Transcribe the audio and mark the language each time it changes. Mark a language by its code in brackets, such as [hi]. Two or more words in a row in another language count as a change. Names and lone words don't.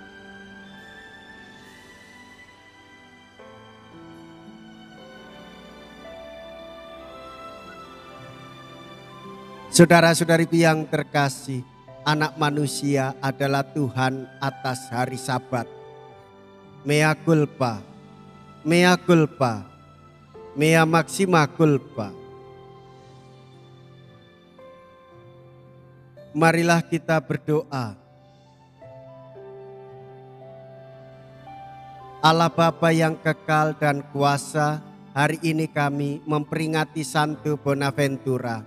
[id] Saudara-saudari yang terkasih, anak manusia adalah Tuhan atas hari Sabat. [la] Mea culpa, mea culpa, mea maxima culpa. [id] Marilah kita berdoa. Allah Bapa yang kekal dan kuasa, hari ini kami memperingati Santo Bonaventura.